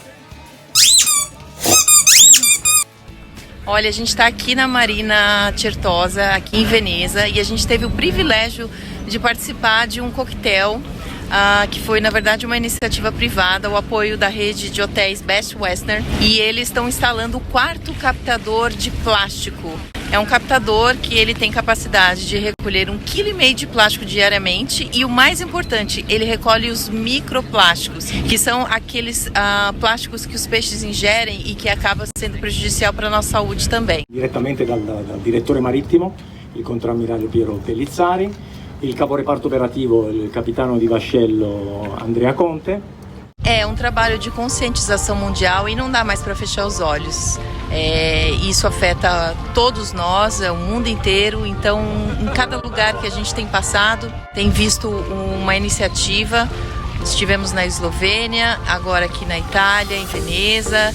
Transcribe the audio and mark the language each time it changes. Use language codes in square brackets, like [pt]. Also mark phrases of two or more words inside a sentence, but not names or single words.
[pt] Olha, a gente está aqui na Marina Certosa, aqui em Veneza, e a gente teve o privilégio de participar de um coquetel que foi, na verdade, uma iniciativa privada, o apoio da rede de hotéis Best Western, e eles estão instalando o 4º captador de plástico. É um captador que ele tem capacidade de recolher 1,5 kg de plástico diariamente e, o mais importante, ele recolhe os microplásticos, que são aqueles plásticos que os peixes ingerem e que acaba sendo prejudicial para a nossa saúde também. [it] Direttamente dal direttore marittimo, il contrammiraglio Piero Pellizzari, il caporeparto operativo, il capitano di vascello Andrea Conte. [pt] É um trabalho de conscientização mundial e não dá mais para fechar os olhos. Isso afeta todos nós, o mundo inteiro. Então, em cada lugar que a gente tem passado, tem visto uma iniciativa. Estivemos na Eslovênia, agora aqui na Itália, em Veneza.